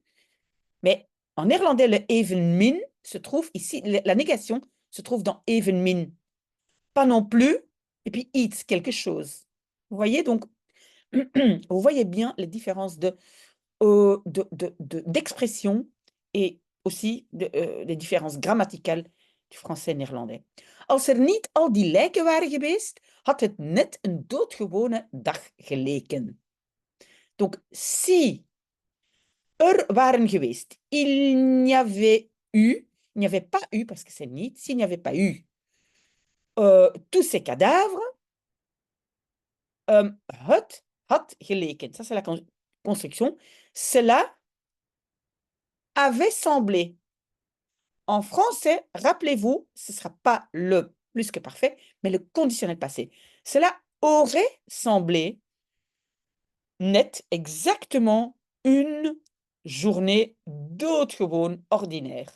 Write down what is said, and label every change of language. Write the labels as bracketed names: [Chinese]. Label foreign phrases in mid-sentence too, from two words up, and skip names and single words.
[French] Mais en néerlandais, le evenmin se trouve ici, la négation se trouve dans evenmin. Pas non plus, et puis iets, quelque chose. Vous voyez donc, vous voyez bien les différences d'expression et aussi les différences grammaticales du français en néerlandais. [Dutch] Als niet al die lijken waren geweest, had het net een doodgewone dag geleken. [French] Donc, si [Dutch] waren geweest, [French] il n'y avait pas eu, parce que c'est niet, s'il n'y avait pas eu tous ces cadavres, [Dutch] het had geleken. [French] Ça, c'est la construction. Cela avait semblé. En français, rappelez-vous, ce ne sera pas le plus que parfait, mais le conditionnel passé. Cela aurait semblé net exactement une journée doodgewoon ordinaire.